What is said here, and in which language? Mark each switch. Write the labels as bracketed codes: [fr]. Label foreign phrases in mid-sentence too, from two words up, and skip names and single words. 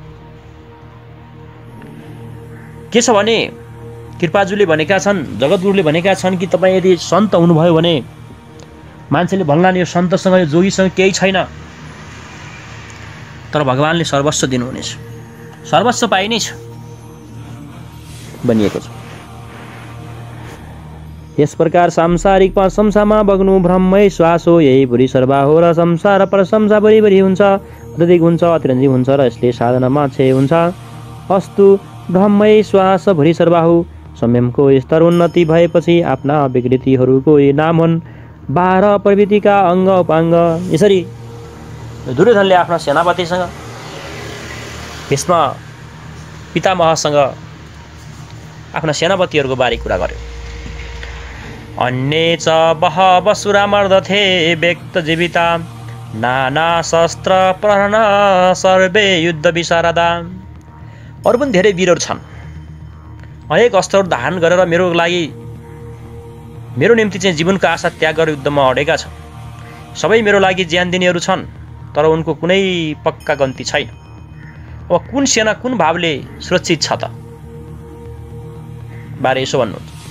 [ne] के छ भने कृपाजुले भनेका छन्, जगद्गुरुले भनेका छन् कि तपाईँ यदि सन्त हुनुभयो भने मान्छेले भन्लान् यो सन्तसँग यो जोगीसँग केही छैन, तर भगवानले सर्वस्व दिनुहुनेछ, सर्वस्व पाइनेछ भनिएको छ। यस प्रकार सांसारिक प्रशंसामा बग्नु भ्रममय श्वास हो। यही भुरी सर्वा हो र संसार प्रशंसा भरिभरि हुन्छ, अत्यधिक हुन्छ, अतिरञ्जित हुन्छ र यसले साधनामा क्षय हुन्छ। अस्तु भ्रममय श्वास भुरी सर्वा हो। संयमको स्तर उन्नति भएपछि आफ्ना विकृतिहरूको नाम हुन् 12 प्रवृत्तिका अङ्ग उपाङ्ग। यसरी दुर्योधनले आफ्ना सेनापतिसँग, भीष्म पितामहसँग आफ्ना सेनापतिहरूको बारे कुरा गर्यो। [sa] अन्ये च बहवसुरा मर्दथे व्यक्त जीविता नाना शस्त्र प्रहरण सर्वे युद्ध विशारदा। [ne] अरू पनि धेरै वीरहरू छन्, अनेक अस्त्रहरू धारण गरेर मेरो निम्ति चाहिँ जीवनको आशा त्याग गरेर युद्धमा अडेका छन्। सबै मेरो लागि ज्यान दिनेहरू छन्, तर उनको कुनै पक्का गन्ती छैन। अब कुन सेना कुन भावले सुरक्षित छ त बारे यसो भन्नुहुन्छ।